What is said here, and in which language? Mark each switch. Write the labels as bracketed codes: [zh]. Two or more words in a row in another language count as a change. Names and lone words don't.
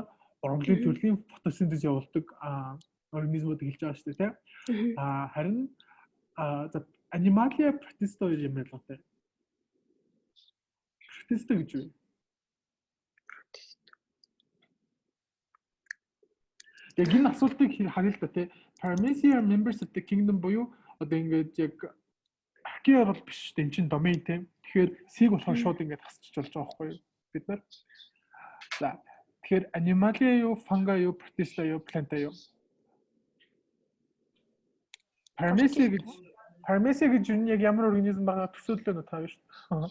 [mn] Ургамлын төрлийн фотосинтез явуулдаг организмууд хэлж байгаа шүү дээ, тийм. Харин за [en] animalia protista [mn] юм ялгаатай. Protista гэж юу? Яг энэ асуултыг харъя л да, тийм. [en] Paramecium members of the kingdom [mn] буюу одоо ингээд яг археа бол биш шүү дээ. Энд чинь domain тийм. Тэгэхээр C-г болохоор шууд ингээд хасчих болж байгаа байхгүй юу? Бид нар. За тэгэхээр animalia юу, fungi юу, protista юу, planta юу? Paramecium гэж юу яг ямар организм байгаа төсөөллөө нь таа шүү дээ.